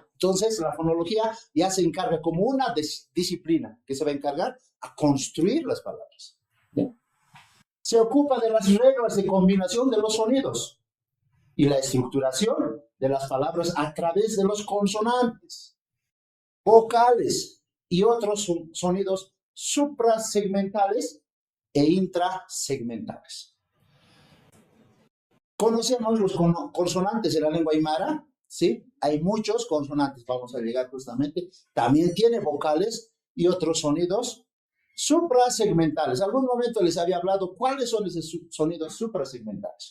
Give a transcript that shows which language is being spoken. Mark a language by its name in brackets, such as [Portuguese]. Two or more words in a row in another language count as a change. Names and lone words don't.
[Spanish] Entonces, la fonología ya se encarga como una disciplina que se va a encargar a construir las palabras. ¿Ya? Se ocupa de las reglas de combinación de los sonidos y la estructuración de las palabras a través de los consonantes, vocales y otros sonidos suprasegmentales e intrasegmentales. Conocemos los consonantes de la lengua aymara, ¿sí? Hay muchos consonantes, vamos a llegar justamente. También tiene vocales y otros sonidos suprasegmentales. Algún momento les había hablado cuáles son esos sonidos suprasegmentales.